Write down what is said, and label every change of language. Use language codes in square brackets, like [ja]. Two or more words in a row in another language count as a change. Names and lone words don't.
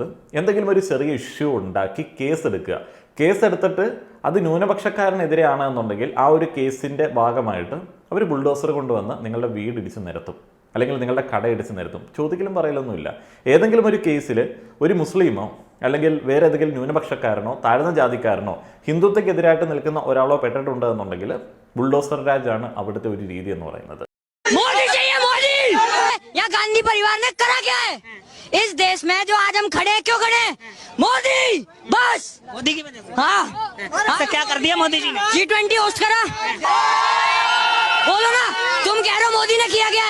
[ml] എന്തെങ്കിലും ഒരു ചെറിയ ഇഷ്യൂ ഉണ്ടാക്കി കേസെടുത്തിട്ട് അത് ന്യൂനപക്ഷക്കാരനെതിരെയാണ് എന്നുണ്ടെങ്കിൽ ആ ഒരു കേസിൻ്റെ ഭാഗമായിട്ട് അവർ ബുൾഡോസർ കൊണ്ടുവന്ന് നിങ്ങളുടെ വീട് ഇടിച്ച് നിരത്തും, അല്ലെങ്കിൽ നിങ്ങളുടെ കട ഇടിച്ച് നിരത്തും. ചോദിക്കലും പറയലൊന്നുമില്ല. ഏതെങ്കിലും ഒരു കേസിൽ ഒരു മുസ്ലിമോ അല്ലെങ്കിൽ വേറെ ഏതെങ്കിലും ന്യൂനപക്ഷക്കാരനോ താഴ്ന്ന ജാതിക്കാരനോ ഹിന്ദുത്വക്കെതിരായിട്ട് നിൽക്കുന്ന ഒരാളോ പെട്ടിട്ടുണ്ട് എന്നുണ്ടെങ്കിൽ ബുൾഡോസർ രാജാണ് അവിടുത്തെ ഒരു രീതി എന്ന് പറയുന്നത്. [hi] गांधी परिवार ने करा क्या है इस देश में जो आज हम खड़े क्यों खड़े? मोदी, बस मोदी की वजह से। हाँ, क्या कर दिया मोदी जी ने? G20 होस्ट करा। बोलो ना, तुम कह रहे हो मोदी ने किया क्या है?